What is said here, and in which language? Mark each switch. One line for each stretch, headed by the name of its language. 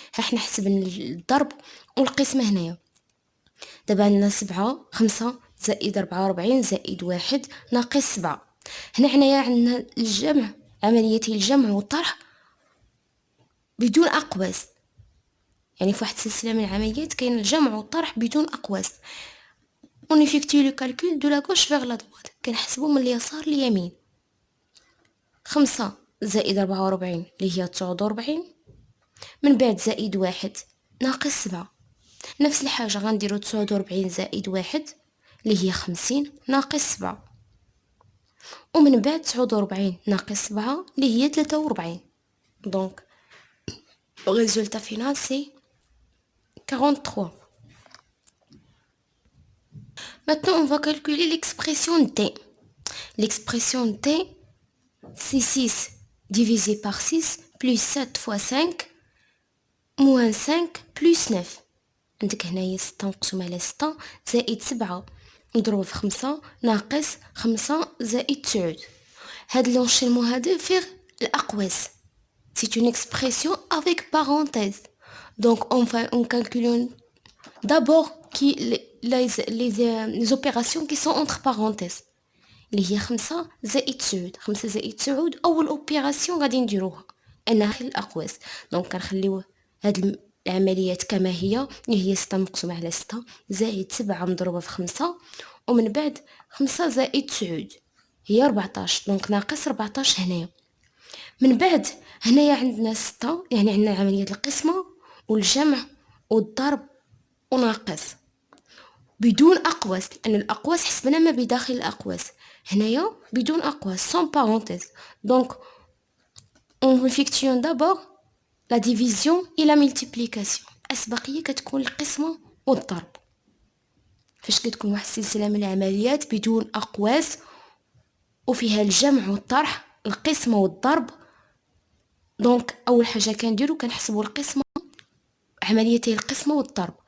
Arabic: ها حنا حسبنا الضرب والقسمة هنايا. دابا عندنا 5 زائد 44 زائد 1 ناقص 7. هنايا عندنا الجمع، عملية الجمع والطرح بدون أقواس. يعني في واحد السلسلة من العمليات كاين الجمع والطرح بدون أقواس.
French: on effectue le calcul de la gauche vers la droite.
Arabic: كنحسبو من اليسار لليمين. 5 زائد 44 اللي هي 49، من بعد زائد 1 ناقص 7. نفس الحاجة غنديرو 49 زائد 1 اللي هي 50 ناقص 7، ومن بعد 49 ناقص 7 اللي هي 43. دونك الريزولتا فينال سي 43.
French: Maintenant on va calculer l'expression D. L'expression D, c'est 6 divisé par 6 plus 7 fois 5 moins 5 plus 9.
Arabic: عندك هنايا 6 مقسوم على 6 زائد 7 مضروب في 5 ناقص 5 زائد 9. هاد لونشيمون هذا فيه الأقواس.
French: C'est une expression avec parenthèse. Donc on calcule d'abord les opérations qui sont entre parenthèses.
Arabic: اللي هي 5 زائد 9. 5 زائد 9 أول أوبيراسيون غادي نديروها أنها في الأقواس. دونك كنخليو هاد العمليات كما هي، اللي هي 6 مقسومة على 6 زائد 7 مضروبة في 5، ومن بعد 5 زائد 9 هي 14. دونك ناقص 14 هنايا. من بعد هنايا عندنا 6، يعني عندنا عملية القسمة والجمع والضرب وناقص بدون أقواس، لأن الأقواس حسبنا ما بداخل الأقواس. هنايا بدون أقواس
French: sans parenthèse. Donc on effectue d'abord la division et la multiplication.
Arabic: الأسبقية كتكون القسمة والضرب. فاش كتكون واحد السلسلة من العمليات بدون أقواس وفيها الجمع والطرح، القسمة والضرب. دونك اول حاجة كنديرو كنحسبو القسمة، عمليتي القسمة والضرب.